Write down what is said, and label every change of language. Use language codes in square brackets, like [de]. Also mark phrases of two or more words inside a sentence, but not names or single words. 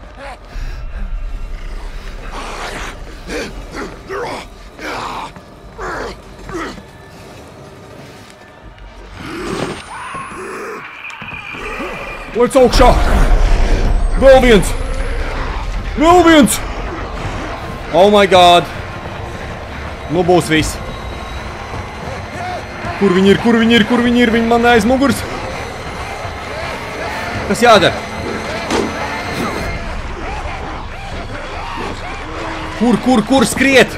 [lv] Lec augšā! Vēl viens! [en] Oh my god! [lv] Nu būs viss. Kur viņi ir? Viņi man aiz muguras. Kas jādara? Kur skriet?